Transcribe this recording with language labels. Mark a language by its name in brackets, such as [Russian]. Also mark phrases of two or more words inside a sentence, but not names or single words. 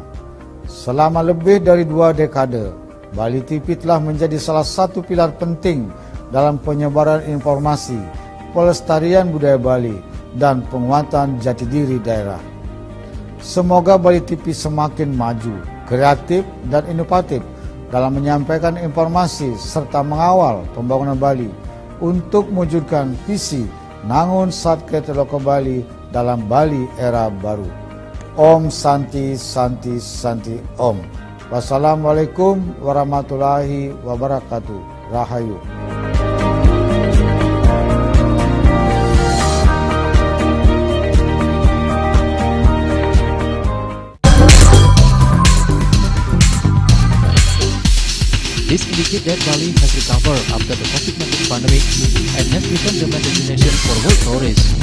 [Indonesian] Selama lebih dari 2 dekade, Bali TV telah menjadi salah satu pilar penting dalam penyebaran informasi, pelestarian budaya Bali, dan penguatan jati diri daerah. Semoga Bali TV semakin maju, kreatif, dan inovatif dalam menyampaikan informasi serta mengawal pembangunan Bali untuk mewujudkan visi Nangun Satket Loko Bali dalam Bali era baru. [Sanskrit] ॐ शान्ति शान्ति शान्ति ॐ. [Arabic] والسلام عليكم ورحمة الله وبركاته. [Indonesian] Rahayu. [English] This indicates that Bali has recovered after the COVID-19 pandemic and has become the main destination for world tourists.